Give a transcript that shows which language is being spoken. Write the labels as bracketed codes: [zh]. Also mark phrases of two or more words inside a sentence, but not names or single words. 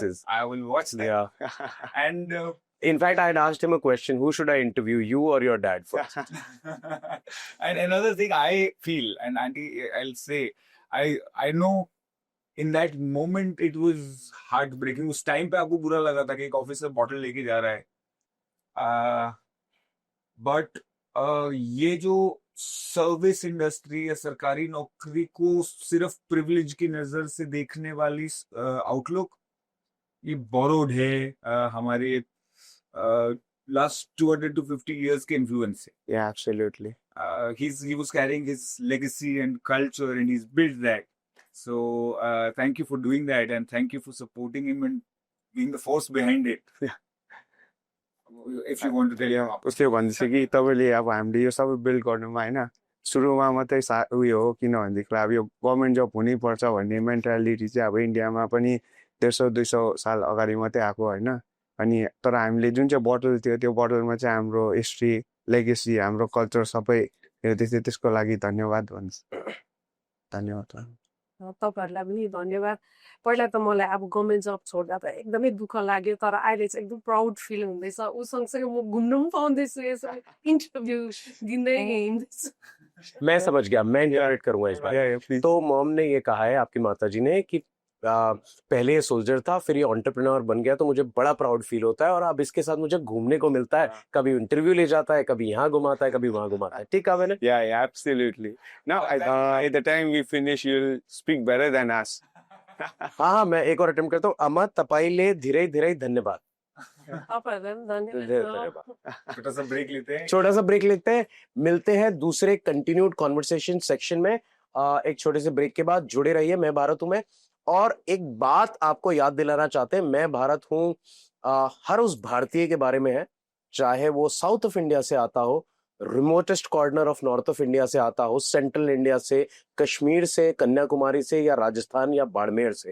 [en] places. I will watch that. Yeah. And In fact, I had asked him a question: who should I interview, you or your dad first? and another thing I feel, and Auntie, I'll say, I know in that moment it was heartbreaking. [hi] उस टाइम पे आपको बुरा लगा था कि एक [en] officer bottle [hi] लेके जा रहा है. बट ये जो [en] service industry [hi] या सरकारी नौकरी को सिर्फ प्रिविलेज की नजर से देखने वाली आउटलुक, ये बोरोड है हमारे [en] last 200 to 50 years [hi] के influence से. [en] Yeah, absolutely. He was carrying his legacy and culture and he's built that. So thank you for doing that and thank you for supporting him and being the force behind it. Yeah. If you want to tell him. [ne] उसले भन्छ कि तपाईँले अब हामीले यो सबै बिल्ड गर्नुमा होइन सुरुमा मात्रै उयो हो, किनभनेदेखि अब यो [en] government job [ne] हुनैपर्छ भन्ने मेन्टालिटी चाहिँ अब इन्डियामा पनि 150-200 साल अगाडि मात्रै आएको होइन. अनि तर हामीले जुन चाहिँ बोतल थियो त्यो बोतलमा चाहिँ हाम्रो [en] history, legacy, [ne] हाम्रो कल्चर सबै हेर्दै, त्यसको लागि धन्यवाद भन्छ. धन्यवाद. तपाईँहरूलाई पनि धन्यवाद. पहिला त मलाई अब [en] government job [ne] छोड्दा त एकदमै दुःख लाग्यो, तर अहिले चाहिँ एकदम [en] proud feel [ne] हुँदैछ. ऊ सँगसँगै म घुम्नु पनि पाउँदैछु, यसो इन्टरभ्यू दिँदै हिँड्दैछु. [hi] मैं समझ गया, मैं इंटरेक्ट करूंगा इस बार. तो मॉम ने ये कहा है, आपकी माताजी ने, कि पहले ये सोल्जर था, फिर ये एंटरप्रेन्योर बन गया, तो मुझे बड़ा [en] proud feel [hi] होता है और अब इसके साथ मुझे घूमने को मिलता है. कभी इंटरव्यू ले जाता है, कभी यहाँ घुमाता है, कभी वहां घुमाता है. ठीक कहा मैंने? [en] Yeah, absolutely. Now, at the time we finish, you'll speak better than us. [hi] हाँ, मैं एक और अटेम्प्ट करता हूँ. [ne] अमा तपाईले धेरै धेरै धन्यवाद. तपाईँहरूलाई पनि धेरै धन्यवाद. धन्यवाद. [hi] छोटा सा ब्रेक लेते हैं. छोटा सा ब्रेक लेते हैं, मिलते हैं दूसरे [en] continued conversation section [hi] में. एक छोटे से ब्रेक के बाद जुड़े रहिए. मैं भारत हूं. मैं और एक बात आपको याद दिलाना चाहते हैं, मैं भारत हूं हर उस भारतीय के बारे में है, चाहे वो [en] South of India [hi] से आता हो, [en] remotest corner of North of India [hi] से आता हो, [en] Central India [hi] से, कश्मीर से, कन्याकुमारी से, या राजस्थान या बाड़मेर से.